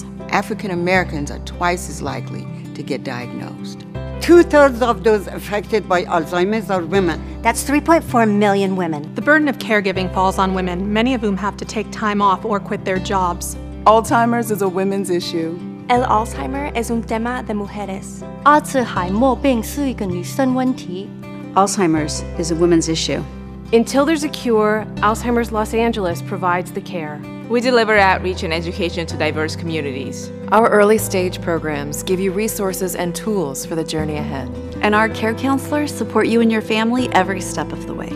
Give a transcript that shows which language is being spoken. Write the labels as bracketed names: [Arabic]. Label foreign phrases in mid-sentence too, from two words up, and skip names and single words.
[English] African Americans are twice as likely to get diagnosed. 2/3 of those affected by Alzheimer's are women. That's 3.4 million women. The burden of caregiving falls on women, many of whom have to take time off or quit their jobs. Alzheimer's is a women's issue. [Spanish] El Alzheimer es un tema de mujeres. [Chinese] 阿兹海默病是一个女生问题。 [English] Alzheimer's is a women's issue. Until there's a cure, Alzheimer's Los Angeles provides the care. We deliver outreach and education to diverse communities. Our early stage programs give you resources and tools for the journey ahead. And our care counselors support you and your family every step of the way.